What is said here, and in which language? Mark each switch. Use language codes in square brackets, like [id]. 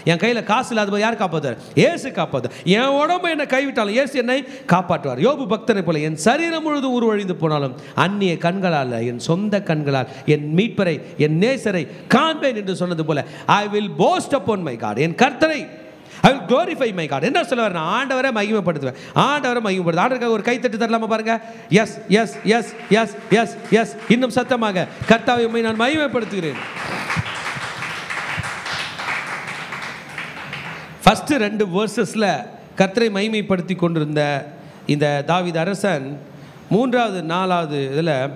[ta] என் கையில் காசு இல்லாத போது யார் காப்பாற்றுவார்? ஏசு காப்பாற்று. என் உடம்பு என்னை கைவிட்டாலும் ஏசு என்னை காப்பாற்றுவார். யோபு பக்தனை போல என் சரீரம் முழுதும் உருவழிந்து போனாலும் அந்நிய கண்களால், என் சொந்த கண்களால் என் மீட்பரை, என் நேசரை காண்பேன் என்று சொன்னது போல, [en] I will boast upon my God. [ta] என் கர்த்தரை [en] I will glorify my God. [ta] என்ன சொல்லுவார்? நான் ஆண்டவரை மகிமைப்படுத்துவேன். ஆண்டவரை மகிமைப்படுத்து. ஆண்டவருக்காக ஒரு கைத்தட்டு தரலாமா பாருங்க? S S S S S S. இன்னும் சத்தமாக, கர்த்தாவை உம்மை நான் மகிமைப்படுத்துகிறேன். ஃபர்ஸ்ட் 2 வேர்சஸ்ல கர்த்தரை மகிமைப்படுத்தி கொண்டிருந்த இந்த தாவீது அரசன் 3வது 4வது இதில்